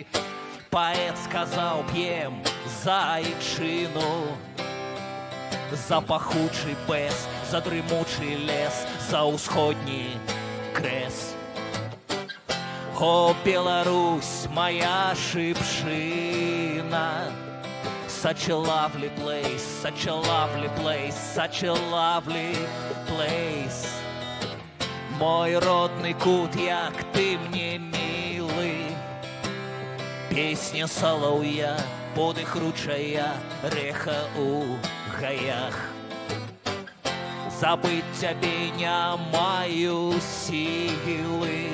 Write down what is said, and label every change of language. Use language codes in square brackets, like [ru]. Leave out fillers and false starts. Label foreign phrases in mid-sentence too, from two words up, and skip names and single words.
[be] Паэт сказаў, п'ем за айчыну, за пахучы бэс, за дрымучы лес, за ўсходні крэс. О, Беларусь, моя шыпшына, [en] such a lovely place, such a lovely place, such a lovely place. [be] Мой родны кут, як ты мне мілы, песня салаўя, подых ручая, рэха ў гаях. Забыть цябе не маю сілы.